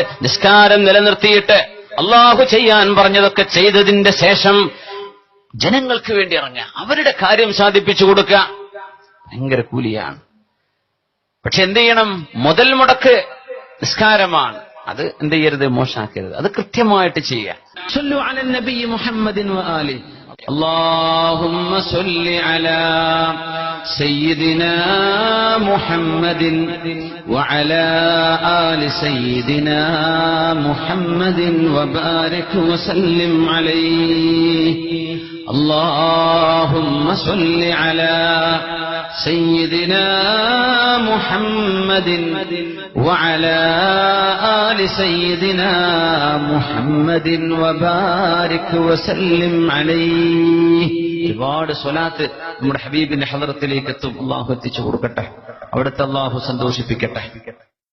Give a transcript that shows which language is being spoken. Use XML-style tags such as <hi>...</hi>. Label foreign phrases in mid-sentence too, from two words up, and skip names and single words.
<ml>നിസ്കാരം നിലനിർത്തിയിട്ട് അള്ളാഹു ചെയ്യാൻ പറഞ്ഞതൊക്കെ ചെയ്തതിന്റെ ശേഷം ജനങ്ങൾക്ക് വേണ്ടി ഇറങ്ങുക, അവരുടെ കാര്യം സാധിപ്പിച്ചു കൊടുക്കുക. ഭയങ്കര കൂലിയാണ്. പക്ഷെ എന്ത് ചെയ്യണം? മുതൽ മുടക്ക് നിസ്കാരമാണ്. അത് എന്ത് ചെയ്യരുത്? മോശാക്കരുത്. അത് കൃത്യമായിട്ട് ചെയ്യുക.</ml> <ar>صلوا على النبي محمدٍ وآل. اللهم صل على سيدنا محمد وعلى آل سيدنا محمد وبارك وسلم عليه. اللهم صل على سيدنا محمد وعلى آل سيدنا محمد وبارك وسلم عليه.</ar> <ml>ഒരുപാട് സ്വലാത്ത് നമ്മുടെ ഹബീബിന്റെ ഹദറത്തിലേക്ക് എത്തും. അള്ളാഹു എത്തിച്ചു കൊടുക്കട്ടെ, അവിടുത്തെ അള്ളാഹു സന്തോഷിപ്പിക്കട്ടെ.</ml>